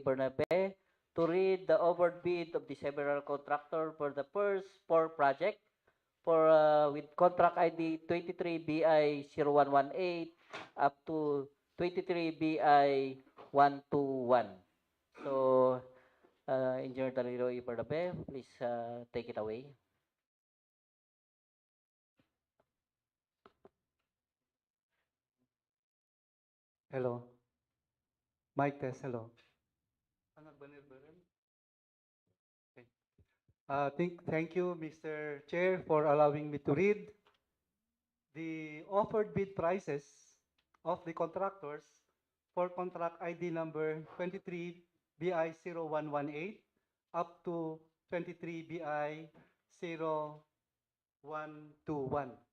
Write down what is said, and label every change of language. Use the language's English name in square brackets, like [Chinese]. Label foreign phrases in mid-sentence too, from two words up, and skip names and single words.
[English] Bernabe to read the award bid of the several contractor for the first four project for with contract ID 23BI0118 up to 23BI121. So, Engineer Danilo A. Bernabe, please take it away. Hello. Mic test, hello. [Filipino] Ano ba nilbaran? [English] Okay. Thank you, Mr. Chair, for allowing me to read the offered bid prices of the contractors for contract ID number 23BI0118 up to 23BI0121.